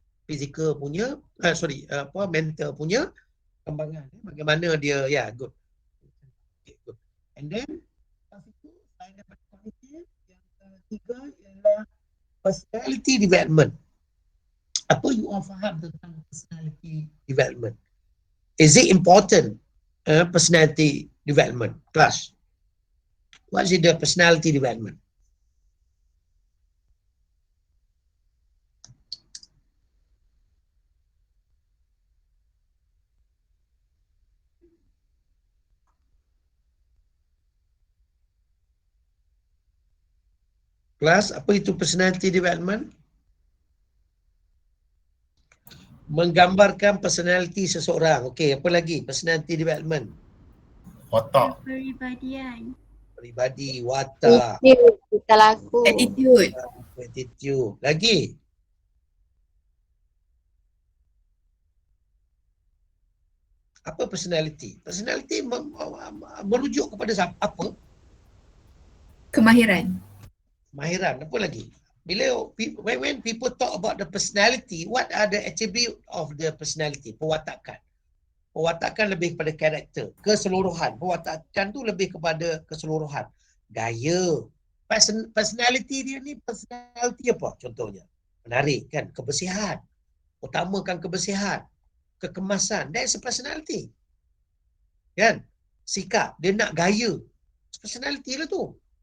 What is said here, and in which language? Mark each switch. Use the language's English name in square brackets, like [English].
[Malay] Fizikal punya, mental punya kembangan. Bagaimana dia, good. [English] Okay, good. And then, [Malay] selain daripada kognitif, yang ketiga ialah personality development. Apa you all faham tentang personality development? [English] Is it important, personality development? Class. What is the personality development? [Malay] Kelas, apa itu personality development? Menggambarkan personality seseorang. Okey, apa lagi? Personality development. Otak. Kepribadian. Peribadi, watak, Kita laku. [English] Attitude. attitude. Lagi? [Malay] Apa personality? Personality merujuk kepada apa? Kemahiran. Kemahiran. Apa lagi? [English] When people talk about the personality, what are the attribute of the personality? [Malay] Pewatakan. Pewatakan lebih kepada karakter, keseluruhan. Pewatakan tu lebih kepada keseluruhan. Gaya. Personality dia ni personality apa contohnya? Menarik kan? Kebersihan. Utamakan kebersihan. Kekemasan. [English] That's a personality. [Malay] Kan? Sikap. Dia nak gaya. Personality lah tu.